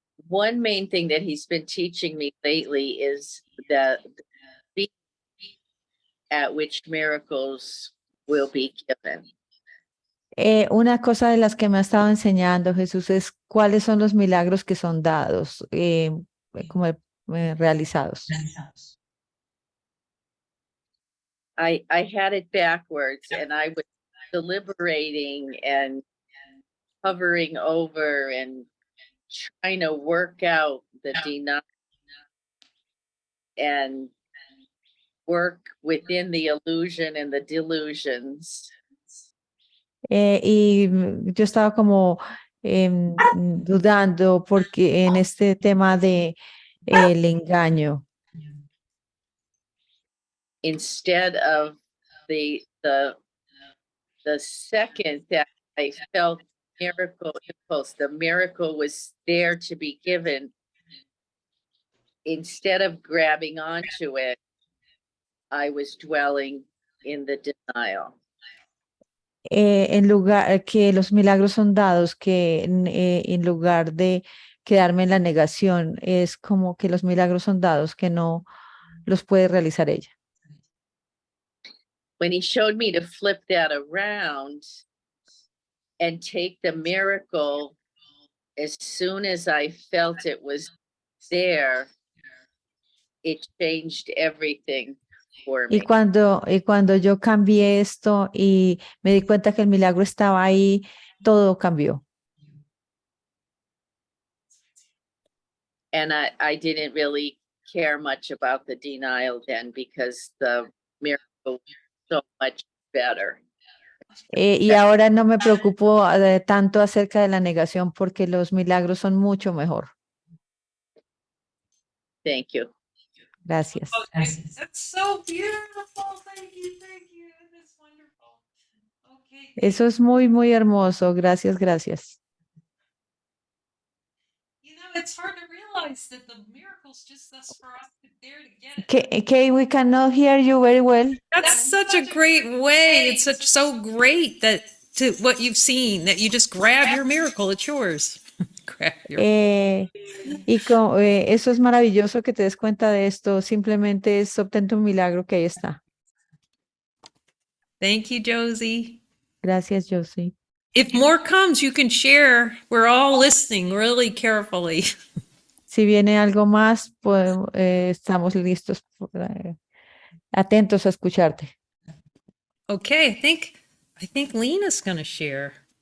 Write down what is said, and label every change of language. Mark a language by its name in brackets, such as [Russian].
[English] one main thing that he's been teaching me lately is the speed at which miracles will be given. [Spanish] Una cosa de las que me ha estado enseñando Jesús es cuáles son los milagros que son dados, como realizados. [English] I had it backwards and I was deliberating and hovering over and trying to work out the denial and work within the illusion and the delusions. [Spanish] Y yo estaba como dudando porque en este tema de el engaño, [English] Instead of the second that I felt miracle impulse, the miracle was there to be given. Instead of grabbing onto it, I was dwelling in the denial. [Spanish] en lugar que los milagros son dados, que en lugar de quedarme en la negación, es como que los milagros son dados, que no los puede realizar ella. [English] When he showed me to flip that around and take the miracle as soon as I felt it was there, it changed everything for me. [Spanish] Y cuando yo cambié esto y me di cuenta que el milagro estaba ahí, todo cambió. [English] And I didn't really care much about the denial then because the miracle was so much better. [Spanish] Y ahora no me preocupo tanto acerca de la negación porque los milagros son mucho mejor. [English] Thank you. [Spanish] Gracias. [English] That's so beautiful. Thank you. That's wonderful. Okay. [Spanish] Eso es muy, muy hermoso. Gracias, gracias. [English] You know, it's hard to realize that the miracle's just us for us to dare to get it. Kay, we cannot hear you very well. That's such a great way. It's so great that to what you've seen, that you just grab your miracle, it's yours. Grab your [Spanish] Eso es maravilloso que te des cuenta de esto. Simplemente es obtente un milagro que ahí está. [English] Thank you, Josie. [Spanish] Gracias, Josie. [English] If more comes, you can share. We're all listening really carefully. [Spanish] Si viene algo más, pues estamos listos, atentos a escucharte. [English] Okay, I think Lena's going to share.